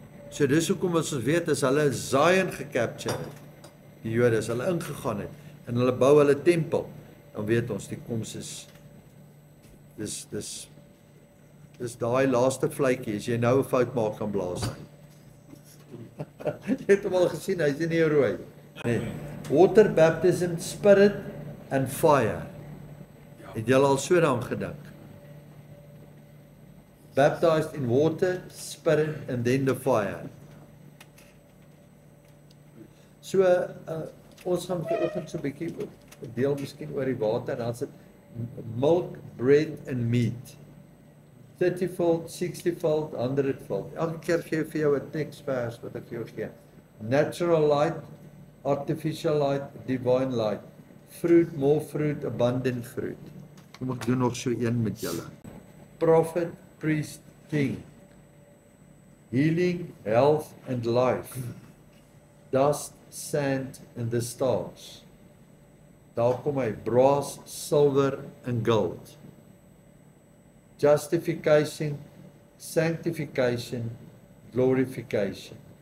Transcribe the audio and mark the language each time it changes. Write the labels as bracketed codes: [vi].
[af] So dis hoekom ons weet as hulle Zion gecapture het, die Jode, as hulle ingegaan het en hulle bou hulle tempel, dan weet ons die koms is dis daai laaste vletjie, as jy nou 'n fout maak kan blaas hy. Jy het hom al gesien, hy's nie rooi. Nee. [en] Water baptism, spirit and fire. [af] Het julle al so daaraan gedink? [en] Baptized in water, spirit and then the fire. [af] So ons gaan vanoggend so 'n bietjie deel miskien oor die water en dan sit [en] milk, bread and meat. 30-fold, 60-fold, 100-fold. [af] Elke keer gee ek vir jou 'n teksvers wat ek vir jou gee. [en] Natural light, artificial light, divine light. Fruit, more fruit, abundant fruit. [af] Kom ek doen nog so een met julle. [en] Prophet, priest, king. Healing, health and life. Dust, sand and the stars. [af] Daar kom hy, [en] brass, silver and gold. Justification, sanctification, glorification.